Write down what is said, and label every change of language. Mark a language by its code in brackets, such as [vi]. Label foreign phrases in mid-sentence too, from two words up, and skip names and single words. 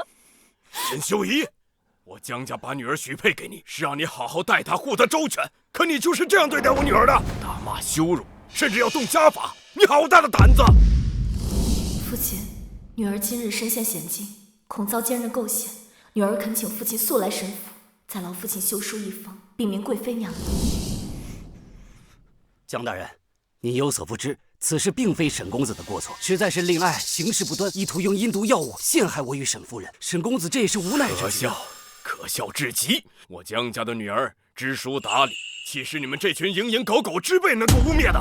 [zh] 沈修儀，我江家把女兒許配給你，是讓你好好待她，護她周全。可你就是這樣對待我女兒的，打罵羞辱，甚至要動家法，你好大的膽子！父親，女兒今日身陷險境， 恐遭奸人構陷，女兒恳請父親速來神府，再劳父親修書一封，禀明貴妃娘娘。江大人，您有所不知，此事并非沈公子的过错，实在是令爱行事不端，意图用阴毒药物陷害我与沈夫人。沈公子这也是无奈之举。可笑至极！我江家的女兒知书達理，豈是你們這群蝇營狗苟之輩能夠污蔑的？